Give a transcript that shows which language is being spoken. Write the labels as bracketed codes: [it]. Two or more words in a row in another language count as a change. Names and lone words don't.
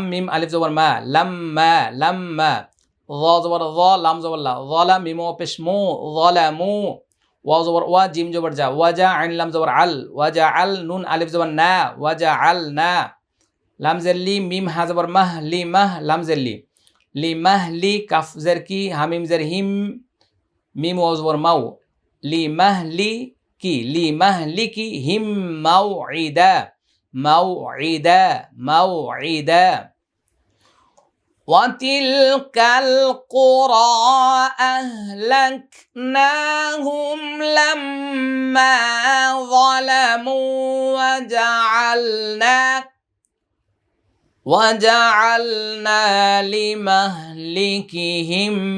[bn] মিম আলিফ জবর মা, লাম্মা লাম্মা, য জবর য, লাম জবর লা, যালাম, মিম পেশ মু, যালামু, ওয়া জবর ওয়া, জিম জবর যা, ওয়াজা, আইন লাম জবর আল, ওয়াজা আল, নুন আলিফ জবর না, ওয়াজা আল না, লাম জের লি, মিম হা জবর মাহ, লি মাহ, লাম জের লি, লি মাহ লি, কাফ জের কি, হামিম জের হিম, মিম ওয়া জবর মাউ, লি মাহ লি কি, লি মাহ লি কি, হিম মাউইদা, [ar] موعدا موعدا। وتلك القرى أهلكناهم لما ظلموا وجعلنا لمهلكهم